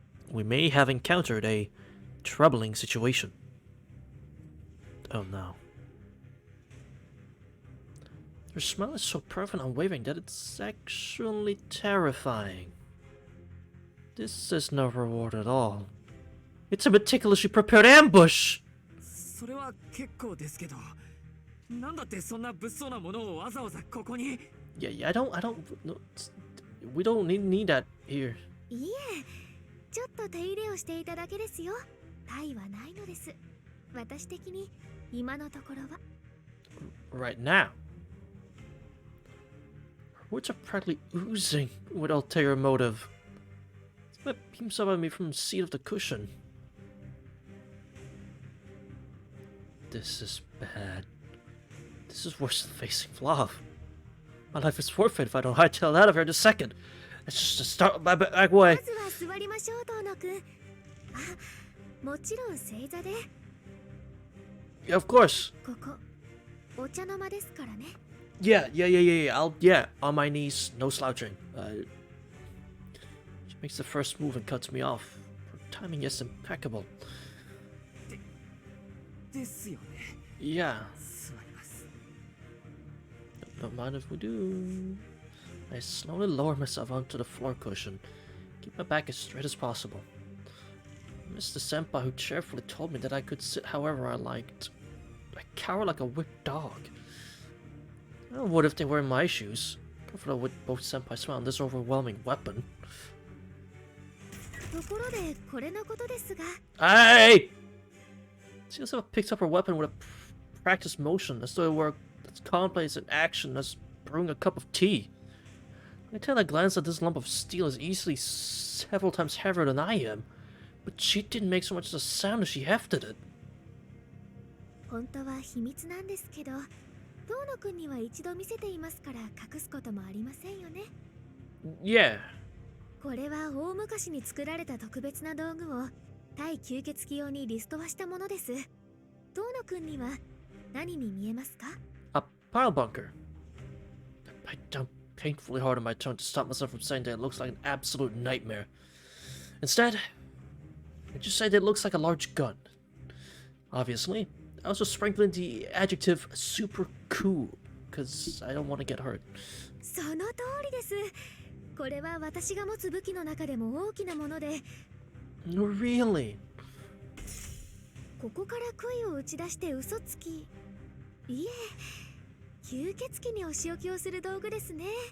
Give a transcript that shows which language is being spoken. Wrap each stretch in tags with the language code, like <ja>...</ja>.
<en>We may have encountered a troubling situation. Oh no. Her smile is so perfect and unwavering that it's actually terrifying. This is no reward at all. It's a meticulously prepared ambush!</en> <ja>それは結構ですけど、なんだってそんな物騒なものをわざわざここに。</ja> <en>Yeah, I don't, no, we don't need that here.</en> <ja>いいえ、ちょっと手入れをしていただけですよ。害はないのです。私的に今のところは。</ja> <en>Right now. Her words are practically oozing with ulterior motive. It beams up at me from the seat of the cushion. This is bad. This is worse than facing Flav. My life is forfeit if I don't hightail out of here in a second. Let's just start my back way.</en> <ja>まずは座りましょう、トーノくん。あ、もちろん正座で。</ja> <en>Yeah, of course.</en> <ja>ここ、お茶の間ですからね。</ja> <en>Yeah. On my knees, no slouching. She makes the first move and cuts me off. Her timing is impeccable.</en> <ja>ですよね。</ja> <en>Yeah.</en> <ja>座ります。</ja> <en>Don't mind if we do. I slowly lower myself onto the floor cushion. Keep my back as straight as possible. I miss the senpai who cheerfully told me that I could sit however I liked. I cower like a whipped dog. Oh, what if they were in my shoes? Comfortable with both senpai smile and this overwhelming weapon.</en> <ja>ところで、これのことですが。</ja> <en>Hey! She also picks up her weapon with a practiced motion, as though it were as commonplace in action as brewing a cup of tea. I tell a glance that this lump of steel is easily several times heavier than I am, but she didn't make so much as a sound as she hefted it.</en> <ja>本当は秘密なんですけど、遠野くんには一度見せていますから隠すこともありませんよね。</ja> <en>Yeah.</en> <ja>これは大昔に作られた特別な道具を対吸血鬼用にリスト化したものです。遠野くんには何に見えますか？</ja> <en>A pile bunker. I bite down painfully hard on my tongue to stop myself from saying that it looks like an absolute nightmare. Instead, I just say that it looks like a large gun. Obviously, I also sprinkling the adjective super cool, because I don't want to get hurt.</en> <ja>その通りです。これは私が持つ武器の中でも大きなもので、</ja> <en>Really?</en> <ja>ここから杭を打ち出して嘘つき。いえ、吸血鬼にお仕置きをする道具ですね。</ja>